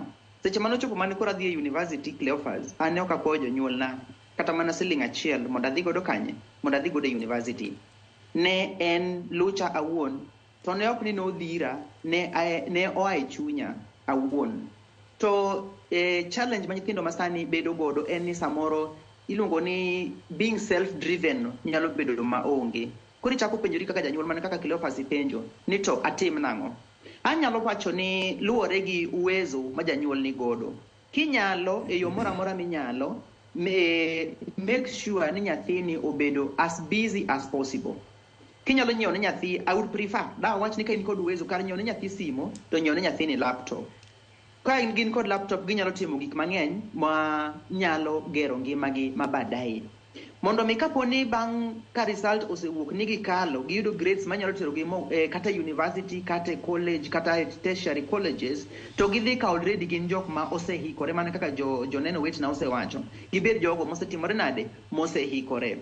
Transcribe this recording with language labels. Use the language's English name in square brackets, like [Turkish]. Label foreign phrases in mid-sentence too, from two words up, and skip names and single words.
[Luo (Kenya and Tanzania)] Seche manochopo mane kora dhi e university Cleophas, ane ok akwayo jonyuolna kata mana siling achiel mondo adhi godo kanye, mondo adhi godo e university. Ne en lucha awuon, to ne ok ni nodhira, ne oa e chunya awuon. To challenge ma nyithindo masani bedo godo en ni samoro iluongo ni [English] being self-driven [Luo (Kenya and Tanzania)] nyalo bedo maonge. Koro ichako penjori kaka janyuol man kaka Cleophas penjo ni to atim nang'o. Anyalo wacho ni luwore gi uwezo ma janyuol ni godo. Kinyalo e yo moro amora minyalo [English] make sure [Luo (Kenya and Tanzania)] ni nyathini obedo [English] as busy as possible. [Luo (Kenya and Tanzania)] Kinyalo nyiewo ne nyathi, [English] I would prefer [Luo (Kenya and Tanzania)] da wach ni ka in kod uwezo kar nyiewo ne nyathi simo to nyiewo ne nyathini laptop. Ka in gin kod laptop ginyalo timo gik mang'eny ma nyalo gero ngimagi mabadaye. Mondo mi kaponi bang' ka result osewuok ni gikalo giyudo grades manyalo tero gi kata university kata college kata [English] tertiary colleges [Luo (Kenya and Tanzania)] to gidhi ka already gin jok ma osehikore mana kaka joneno wetna osewacho gibed jogo mosetimore nade mosehikore.